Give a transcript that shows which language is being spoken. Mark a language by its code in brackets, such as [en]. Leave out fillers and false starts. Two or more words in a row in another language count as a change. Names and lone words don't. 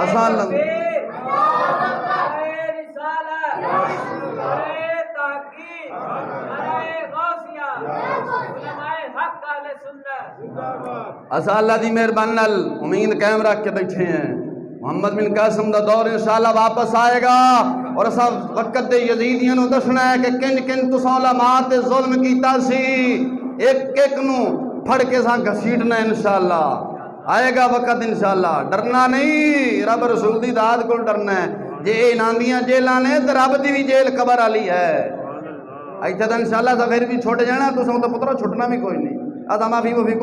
[pa] آسان لگ اسا اللہ دی مہربانی نال امید قائم رکھ کے بیٹھے ہیں۔ محمد بن قاسم دا دور انشاءاللہ واپس آئے گا، اور اسا وقت دے یزیدیاں نو دسنا ہے کہ کن کن تساں علماء تے ظلم کیتا سی، ایک ایک نو پھڑ کے سا گھسیٹنا انشاءاللہ۔ آئے گا وقت انشاءاللہ، ڈرنا نہیں، رب رسول دی ذات کو ڈرنا ہے۔ جے انہاں جیلاں نے تے رب دی بھی جیل قبر والی ہے۔ ایتھے تے انشاءاللہ پھر بھی چھوٹ جانا، تساں تے پترو چھٹنا بھی کوئی نہیں۔ ادا معافی